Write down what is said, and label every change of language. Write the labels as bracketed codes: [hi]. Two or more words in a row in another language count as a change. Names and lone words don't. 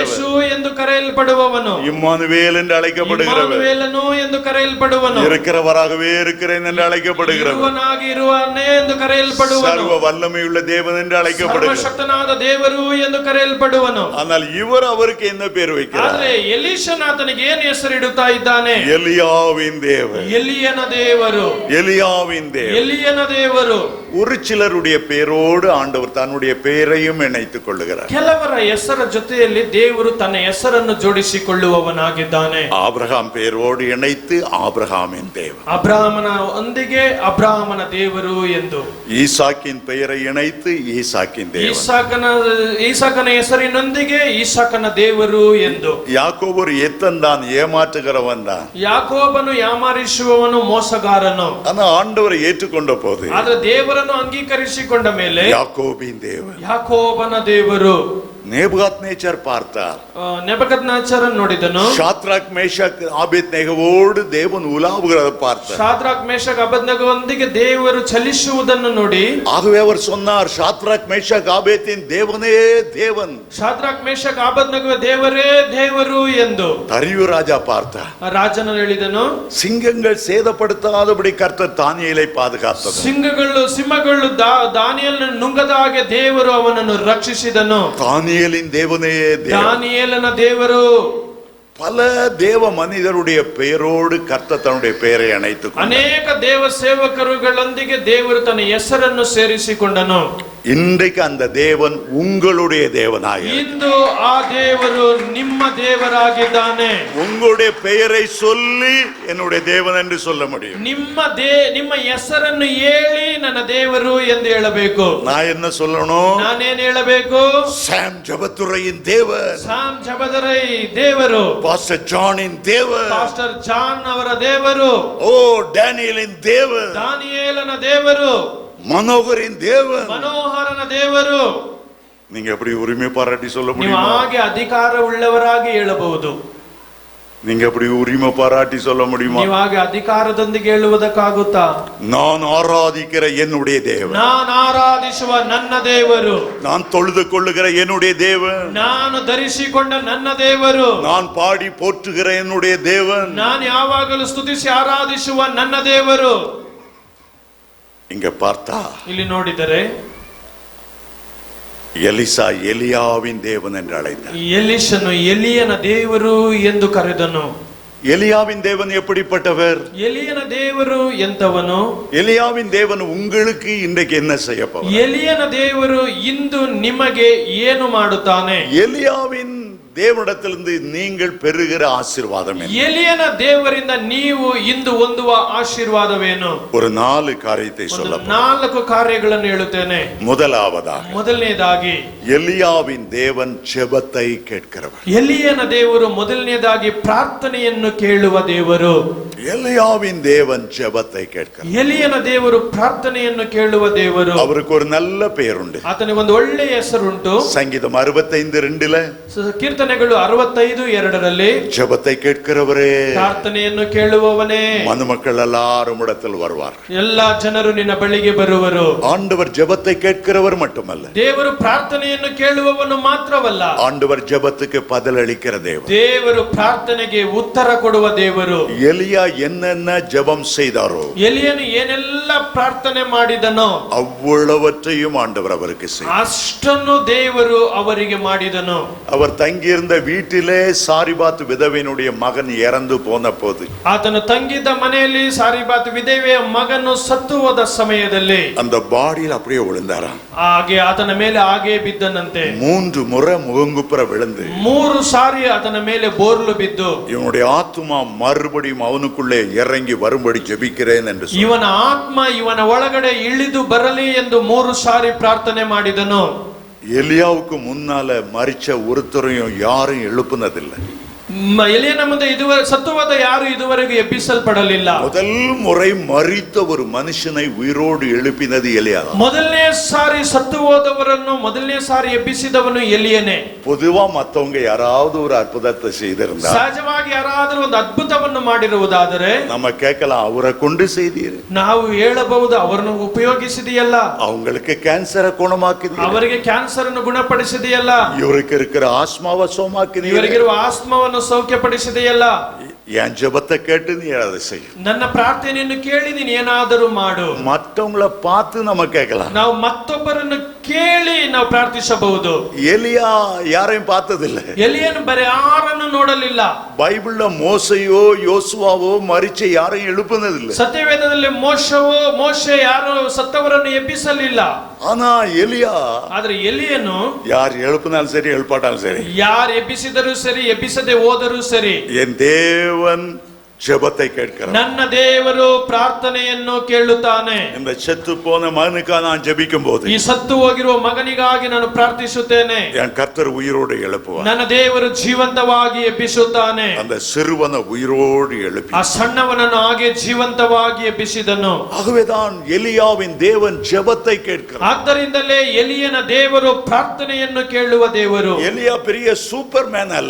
[kn] ಯೇಸು ಎಂದು ಕರೆಯಲ್ಪಡುವವನು, [ta] இம்மானுவேல் என்று அழைக்கப்படுகிறவர், [kn] ಇಮ್ಮಾನುವೇಲನು ಎಂದು ಕರೆಯಲ್ಪಡುವನು, [ta] இருக்கிறவராகவே இருக்கிறேன் என்று அழைக்கப்படுகிறவர், [kn] ಇರುವನಾಗಿ ಇರುವನೇ ಎಂದು ಕರೆಯಲ್ಪಡುವನು, [ta] சர்வ வல்லமையுள்ள தேவன் என்று அழைக்கப்படுகிறார். [kn] ಸರ್ವಶಕ್ತನಾದ ದೇವರು ಎಂದು ಕರೆಯಲ್ಪಡುವನು. [ta] ஆனால் இவர் அவருக்கு என்ன பேர் வைக்கிறார்? [kn] ಆದ್ರೆ ಎಲೀಷನ ಆತನಿಗೆ ಏನು ಹೆಸರಿಡುತ್ತಾ ಇದ್ದಾನೆ? [ta] எலியாவின் தேவர், [kn] ಎಲಿಯನ ದೇವರು, [ta] எலியாவின் தேவர். [kn] ಎಲಿಯನ ದೇವರು. [ta] ஒரு சிலருடைய பேரோடு ஆண்டவர் தன்னுடைய பெயரையும் இணைத்துக் கொள்ளுகிறார். [kn] ಕೆಲವರ ಹೆಸರ ಜೊತೆಯಲ್ಲಿ ದೇವರು ತನ್ನ ಹೆಸರನ್ನು ಜೋಡಿಸಿಕೊಳ್ಳುವವನಾಗಿದ್ದಾನೆ. [ta] ஆபிரகாம் பேரோடு இணைத்து ஆபிரகாமின் தேவன், [kn] ಅಬ್ರಾಹ್ಮನ ಒಂದಿಗೆ ಅಬ್ರಾಹ್ಮನ ದೇವರು ಎಂದು, [ta] ஈசாக்கின் பெயரை இணைத்து ஈசாக்கின் தேவன், [kn] ಈಸಾಕನ ಹೆಸರಿನೊಂದಿಗೆ ಈಸಾಕನ ದೇವರು ಎಂದು. [ta] யாக்கோபு ஒரு எத்தன் தான், ஏமாற்றுகிறவன் தான். [kn] ಯಾಕೋಬನು ಯಾಮಾರಿಸುವವನು, ಮೋಸಗಾರನು. [ta] ஆனா ஆண்டவரை ஏற்றுக்கொண்ட போது [kn] ಆದ್ರೆ ದೇವರನ್ನು ಅಂಗೀಕರಿಸಿಕೊಂಡ ಮೇಲೆ [ta] யாக்கோபின் தேவன், [kn] ಯಾಕೋಬನ ದೇವರು. [ta] நேபுகாத்நேச்சர் பார்த்தார், [kn] ನೆಬೂಕದ್ನೆಚ್ಚರನ್ನು ನೋಡಿದನು. [ta] ஷாத்ராக் மேஷாக் ஆபேத்நேகவோடு தேவன் உலாவுகிறதை பார்த்தார். [kn] ಶಾದ್ರಾಕ್ ಮೇಷಕ್ ಅಬೇದ್ನೆಗೋವೊಂದಿಗೆ ದೇವರು ಚಲಿಸುವುದನ್ನು ನೋಡಿ, [ta] ஆகவே அவர் சொன்னார், ஷாத்ராக் மேஷாக் ஆபேத்தின் தேவனே தேவன். [kn] ಶಾದ್ರಾಕ್ ಮೇಷಕ್ ಅಬೇದ್ನೆಗೋ ದೇವರೇ ದೇವರು ಎಂದು. [ta] தரியு ராஜா பார்த்தார், [kn] ರಾಜನು ಹೇಳಿದನು, [ta] சிங்கங்கள் சேதப்படுத்தாதபடி கர்த்தர் தானியேலை பாதுகாத்தது. [kn] ಸಿಂಹಗಳು ದಾನಿಯೇಲನ ನುಂಗದ ಹಾಗೆ ದೇವರು ಅವನನ್ನು ರಕ್ಷಿಸಿದನು. [ta] தானியேலின் தேவனே தேவன். [kn] ದಾನಿಯೇಲನ ದೇವರು. [ta] பல தேவ மனிதருடைய பெயரோடு கர்த்தர் தன்னுடைய பெயரை அணைத்துக் கொண்டார். [kn] ಅನೇಕ ದೇವ ಸೇವಕರುಗಳೊಂದಿಗೆ ದೇವರು ತನ್ನ ಹೆಸರನ್ನು ಸೇರಿಸಿಕೊಂಡನು. [ta] இன்றைக்கு அந்த தேவன் உங்களுடைய தேவனாக, [kn] ಇಂದು ಆ ದೇವರು ನಿಮ್ಮ ದೇವರಾಗಿದ್ದಾನೆ. [ta] உங்களுடைய பெயரை சொல்லி என்னுடைய தேவன் என்று சொல்ல முடியும். [kn] ನಿಮ್ಮ ಹೆಸರನ್ನು ಹೇಳಿ ನನ್ನ ದೇವರು ಎಂದು ಹೇಳಬೇಕು. [ta] நான் என்ன சொல்லணும்? [kn] ನಾನೇನ್ ಹೇಳಬೇಕು? [ta] சாம் ஜபத்துரையின் தேவன், [kn] ಸಾಮ್ ಜಬದರೈ ದೇವರು, [ta] பாஸ்டர் ஜானின் தேவன், [kn] ಪಾಸ್ಟರ್ ಜಾನ್ ಅವರ ದೇವರು, [ta] ஓ டேனியலின் தேவன், [kn] ದಾನಿಯೇಲನ ದೇವರು, [ta] மனோகரின் தேவன். [kn] ಮನೋಹರನ ದೇವರು. [ta] நீங்க எப்படி உரிமை பாராட்டி சொல்ல [kn] ನೀವು [ta] முடியுமா? [kn] ಹಾಗೆ ಅಧಿಕಾರ ಉಳ್ಳವರಾಗಿ ಹೇಳಬಹುದು. [ta] நீங்க எப்படி உரிமை பாராட்டி சொல்ல முடியுமா? [kn] ನೀವು ಹಾಗೆ ಅಧಿಕಾರದೊಂದಿಗೆ ಹೇಳುವುದಕ್ಕಾಗುತ್ತಾ? [ta] நான் ஆராதிக்கிற என்னுடைய தேவன், [kn] ನಾನು ಆರಾಧಿಸುವ ನನ್ನ ದೇವರು, [ta] நான் தொழுது கொள்ளுகிற என்னுடைய தேவன், [kn] ನಾನು ಧರಿಸಿಕೊಂಡ ನನ್ನ ದೇವರು, [ta] நான் பாடி போற்றுகிற என்னுடைய தேவன், [kn] ನಾನು ಯಾವಾಗಲೂ ಸ್ತುತಿಸಿ ಆರಾಧಿಸುವ ನನ್ನ ದೇವರು. [ta] இங்க பார்த்தா [kn] ಇಲ್ಲಿ ನೋಡಿದರೆ [ta] எலிசா எலியாவின் தேவன் என்று அழைத்தார். [kn] ಎಲಿಷನು ಎಲಿಯನ ದೇವರು ಎಂದು ಕರೆದನು. [ta] எலியாவின் தேவன் எப்படிப்பட்டவர்? [kn] ಎಲಿಯನ ದೇವರು ಎಂತವನು? [ta] எலியாவின் தேவன் உங்களுக்கு இன்றைக்கு என்ன செய்ய போகிறார்? [kn] ಎಲಿಯನ ದೇವರು ಇಂದು ನಿಮಗೆ ಏನು ಮಾಡುತ್ತಾನೆ? [ta] எலியாவின் தேவனிடத்திலிருந்து நீங்கள் பெறுகிற ஆசீர்வாதம் என்ன? [kn] ಎಲಿಯನ ದೇವರಿಂದ ನೀವು ಇಂದು ಹೊಂದುವ ಆಶೀರ್ವಾದವೇನು? [ta] ஒரு 4 காரியத்தை சொல்ல போகிறேன். [kn] 4 ಕಾರ್ಯಗಳನ್ನು ಹೇಳುತ್ತೇನೆ. [ta] முதலாவதாக, [kn] ಮೊದಲನೇದಾಗಿ [ta] எலியாவின் தேவன் ஜெபத்தை கேட்கிறவர். [kn] ಎಲಿಯನ ದೇವರು ಮೊದಲನೇದಾಗಿ ಪ್ರಾರ್ಥನೆಯನ್ನು ಕೇಳುವ ದೇವರು. [ta] எலியாவின் தேவன் ஜெபத்தை கேட்கிறார். [kn] ಎಲಿಯನ ದೇವರು ಪ್ರಾರ್ಥನೆಯನ್ನು ಕೇಳುವ ದೇವರು. [ta] அவருக்கு ஒரு நல்ல பெயர் உண்டு. [kn] ಆತನಿಗೆ ಒಂದು ಒಳ್ಳೆಯ ಹೆಸರುಂಟು. [ta] சங்கீதம் 65:2 [kn] ಕೀರ್ತನೆಗಳು 65:2 [ta] ஜெபத்தை கேட்கிறவரே, [kn] ಪ್ರಾರ್ಥನೆಯನ್ನು ಕೇಳುವವನೇ, [ta] மனுமக்கள் எல்லாரும் இடத்தில் வருவார். [kn] ಎಲ್ಲಾ ಜನರು ನಿನ್ನ ಬಳಿಗೆ ಬರುವರು. [ta] ஆண்டவர் ஜெபத்தை கேட்கிறவர் மட்டுமல்ல, [kn] ದೇವರು ಪ್ರಾರ್ಥನೆಯನ್ನು ಕೇಳುವವನು ಮಾತ್ರವಲ್ಲ, [ta] ஆண்டவர் ஜெபத்துக்கு பதில் அளிக்கிற தேவன். [kn] ದೇವರು ಪ್ರಾರ್ಥನೆಗೆ ಉತ್ತರ ಕೊಡುವ ದೇವರು. [ta] எலியா என்னென்ன ஜெபம் செய்தாரோ, [kn] ಎಲಿಯನು ಏನೆಲ್ಲ ಪ್ರಾರ್ಥನೆ ಮಾಡಿದನೋ [ta] அவ்வளவற்றையும் ஆண்டவர் அவருக்கு செய்தார். [kn] ಅಷ್ಟನ್ನು ದೇವರು ಅವರಿಗೆ ಮಾಡಿದನು. [ta] அவர் தங்கியிருந்த வீட்டிலே சாரிபாத் விதவையினுடைய மகன் இறந்து போன போது, [kn] ಆತನು ತಂಗಿದ್ದ ಮನೆಯಲ್ಲಿ ಸಾರಿಬಾತ್ ವಿಧವೆಯ ಮಗನು ಸತ್ತು ಹೋದ ಸಮಯದಲ್ಲಿ [ta] அந்த பாடியில் அப்படியே விழுந்தாராம். [kn] ಹಾಗೆ ಆತನ ಮೇಲೆ ಹಾಗೆ ಬಿದ್ದನಂತೆ. [ta] 3 முறை முகங்குப்புற விழுந்து [kn] 3 ಸಾರಿ ಆತನ ಮೇಲೆ ಬೋರ್ಲು ಬಿದ್ದು, [ta] இவனுடைய ஆத்துமா மறுபடியும் அவனுக்குள்ளே இறங்கி வரும்படி ஜெபிக்கிறேன் என்று சொன்னார். [kn] ಇವನ ಆತ್ಮ ಇವನ ಒಳಗಡೆ ಇಳಿದು ಬರಲಿ ಎಂದು 3 ಸಾರಿ ಪ್ರಾರ್ಥನೆ ಮಾಡಿದನು. [ta] எலியாவுக்கு முன்னால மரிச்ச ஒருத்தரையும் யாரும் எழுப்புனதில்லை. [kn] ಎಲಿಯನ ಮುಂದೆ ಸತ್ತು ಹೋದ ಯಾರು ಇದುವರೆಗೂ ಎಬ್ಬಿಸಲ್ಪಡಲಿಲ್ಲ. [ta] முதல் முறை மரித்த ஒரு மனுஷனை உயிரோடு எழுப்பினது எலியா. [kn] ಮೊದಲನೇ ಸಾರಿ ಸತ್ತು ಹೋದವರನ್ನು ಮೊದಲನೇ ಸಾರಿ ಎಬ್ಬಿಸಿದವನು ಎಲಿಯನೇ. [ta] பொதுவா மத்தவங்க யாராவது ஒரு அற்புதத்தை செய்திருந்தா, [kn] ಸಹಜವಾಗಿ ಯಾರಾದರೂ ಒಂದು ಅದ್ಭುತವನ್ನು ಮಾಡಿರುವುದಾದರೆ [ta] நம்ம கேட்கலாம், அவரை கொண்டு செய்தீர், [kn] ನಾವು ಹೇಳಬಹುದು, ಅವರನ್ನು ಉಪಯೋಗಿಸಿದೆಯಲ್ಲ, [ta] அவங்களுக்கு கேன்சரை குணமாக்கினீர், [kn] ಅವರಿಗೆ ಕ್ಯಾನ್ಸರ್ ಅನ್ನು ಗುಣಪಡಿಸಿದೆಯಲ್ಲ, [ta] இவருக்கு இருக்கிற ஆஸ்மாவை சோமாக்கினீர், [kn] ಇವರಿಗಿರುವ ಆಸ್ಮವನ್ನು ಸೌಖ್ಯಪಡಿಸಿದೆಯಲ್ಲ. [ta] என் ஜெபத்தை கேட்டு நீ அதை செய்யும். [kn] ನನ್ನ ಪ್ರಾರ್ಥನೆಯನ್ನು ಕೇಳಿ ನೀನು ಏನಾದರೂ ಮಾಡು. [ta] மற்றவங்களை பார்த்து நம்ம கேட்கலாம், [kn] ನಾವು ಮತ್ತೊಬ್ಬರನ್ನು ಕೇಳಿ ನಾವು ಪ್ರಾರ್ಥಿಸಬಹುದು. [ta] எலியா யாரையும் பார்த்ததில்லை. [kn] ಎಲಿಯನು ಬರೀ ಯಾರನ್ನು ನೋಡಲಿಲ್ಲ. [ta] பைபிள்ல மோசையோ யோசுவாவோ மரிச்ச யாரையும் எழுப்புனதில்லை. [kn] ಸತ್ಯವೇದದಲ್ಲಿ ಮೋಶೆ ಯಾರು ಸತ್ತವರನ್ನು ಎಬ್ಬಿಸಲಿಲ್ಲ. [ta] ஆனா எலியா, [kn] ಆದ್ರೆ ಎಲಿಯನು [ta] யார் எழுப்பினாலும் சரி எழுப்பாட்டாலும் சரி, [kn] ಯಾರು ಎಬ್ಬಿಸಿದರೂ ಸರಿ ಎಬ್ಬಿಸದೆ ಹೋದರೂ ಸರಿ, [ta] என் தேவன் ஜெபத்தை கேட்கிறார். [kn] ನನ್ನ ದೇವರು ಪ್ರಾರ್ಥನೆಯನ್ನು ಕೇಳುತ್ತಾನೆ. [ta] இந்த செத்து போன மகனுக்காக நான் ஜெபிக்கும் போது, [kn] ಈ ಸತ್ತು ಹೋಗಿರುವ ಮಗನಿಗಾಗಿ ನಾನು ಪ್ರಾರ್ಥಿಸುತ್ತೇನೆ. [ta] என் கர்த்தர் உயிரோடு எழுப்புவார். [kn] ನನ್ನ ದೇವರು ಜೀವಂತವಾಗಿ ಎಬ್ಬಿಸುತ್ತಾನೆ. [ta] அந்த சிறுவனை உயிரோடு எழுப்பி, [kn] ಆ ಸಣ್ಣವನನ್ನು ಹಾಗೆ ಜೀವಂತವಾಗಿ ಎಬ್ಬಿಸಿದನು. [ta] ஆகவேதான் எலியாவின் தேவன் ஜெபத்தை கேட்கிறார். [kn] ಆದ್ದರಿಂದಲೇ ಎಲಿಯನ ದೇವರು ಪ್ರಾರ್ಥನೆಯನ್ನು ಕೇಳುವ ದೇವರು. [ta] எலியா பெரிய சூப்பர் மேன் அல்ல.